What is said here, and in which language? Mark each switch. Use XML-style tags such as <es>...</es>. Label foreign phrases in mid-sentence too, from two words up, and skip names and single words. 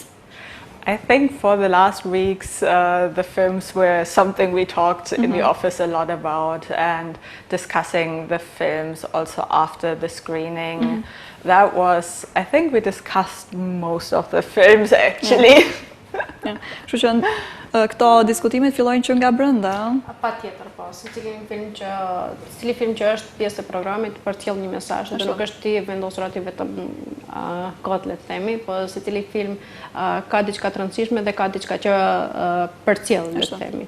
<en>I think for the last weeks, the films were something we talked in the office a lot about, and discussing the films also after the screening. That was, I think we discussed most of the films actually.</en> <sq>Kështu që këto diskutimet fillojnë që nga brenda. Patjetër, po. Secili film që është pjesë e programit përcjell një mesazh, dhe nuk është ti vendosur aty vetëm kot, le të themi, po secili film ka diçka të rëndësishme dhe ka diçka që përcjell, le të themi.</sq>